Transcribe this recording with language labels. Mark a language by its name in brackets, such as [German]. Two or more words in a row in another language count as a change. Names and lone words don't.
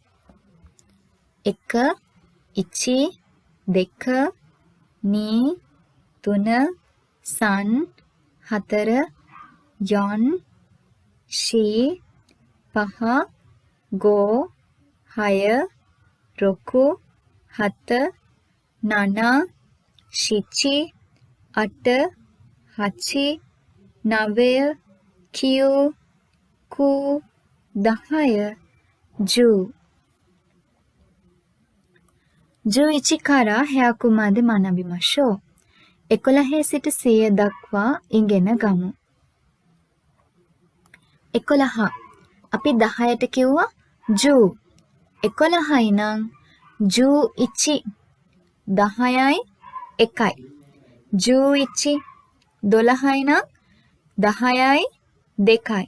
[Japanese] 1 いち 2 に 3 さん 4 よん し 5 ご 6 ろく 7 なな しち 8 はち 9 きゅう く 10 じゅう ඉචි から100まで学びましょう. [Sinhala] 11 සිට 100 දක්වා ඉගෙන ගමු. 11 අපි 10ට කිව්වා ජු. 11යි නම් [Japanese] じゅう いち [Sinhala] 10යි 1යි. [Japanese] じゅう いち [Sinhala] 12යි නම් 10යි 2යි.